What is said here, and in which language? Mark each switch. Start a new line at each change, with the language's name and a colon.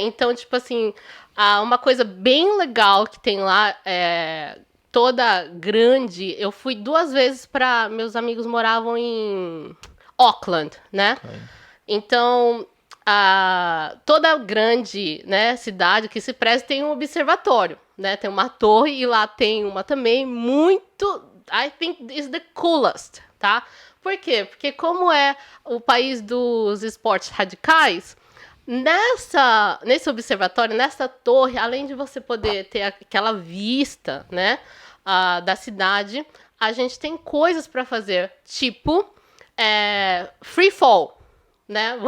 Portuguese: Então, tipo assim, uma coisa bem legal que tem lá, toda grande. Eu fui 2 vezes para... Meus amigos moravam em Auckland, né? Okay. Então, toda grande, né, cidade que se preze tem um observatório, né? Tem uma torre e lá tem uma também muito...
English: I think is the coolest, tá?
Portuguese: Por quê? Porque como é o país dos esportes radicais, nesse observatório, nessa torre, além de você poder ter aquela vista, né, da cidade, a gente tem coisas para fazer, tipo free fall, né?